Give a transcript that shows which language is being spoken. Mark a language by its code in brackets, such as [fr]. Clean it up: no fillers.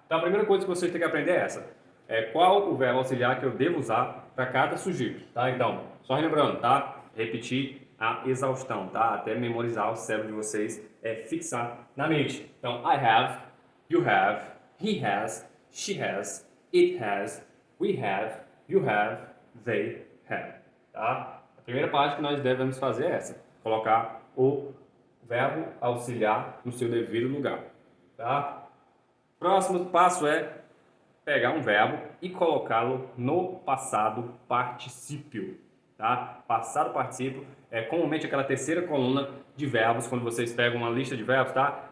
[pt] Então a primeira coisa que vocês têm que aprender é essa. Qual o verbo auxiliar que eu devo usar para cada sujeito, tá? Então, só relembrando, tá? Repetir a exaustão, tá? Até memorizar o cérebro de vocês, fixar na mente. Então, [en] I have, you have, he has, she has, it has, we have, you have, they have, tá? [pt] A primeira parte que nós devemos fazer é essa, colocar o verbo auxiliar no seu devido lugar, tá? Próximo passo é pegar um verbo e colocá-lo no passado particípio, tá? Passado particípio é comumente aquela terceira coluna de verbos quando vocês pegam uma lista de verbos, tá?